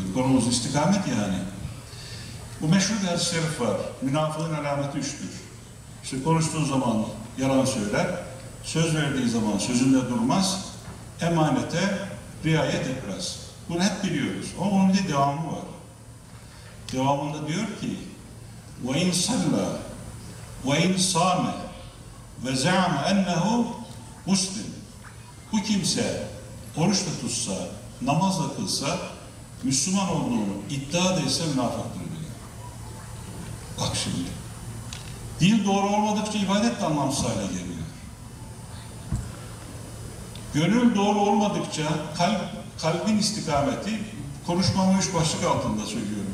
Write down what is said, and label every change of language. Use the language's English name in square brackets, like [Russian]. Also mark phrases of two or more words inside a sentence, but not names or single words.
[Turkish] Konumuz istikamet yani. Bu meşhur bir hadis-i şerif var. Münafığın alameti 3'tür. İşte konuştuğu zaman yalan söyler, söz verdiği zaman sözünde durmaz, emanete riayet etmez. Bunu hep biliyoruz. Ama onun bir devamı var. Devamında diyor ki [Arabic] وَاِنْ صَلَّى وَاِنْ صَامَ وَزَعَمَ اَنَّهُ مُسْلِمٍ. [Turkish] Bu kimse oruç da tutsa, namaz da kılsa, Müslüman olduğunu iddia da etse münafıktır diyor. Bak şimdi. Dil doğru olmadıkça ibadet de anlamsız hale geliyor. Gönül doğru olmadıkça kalbin istikameti, konuşmamı 3 başlık altında söylüyorum.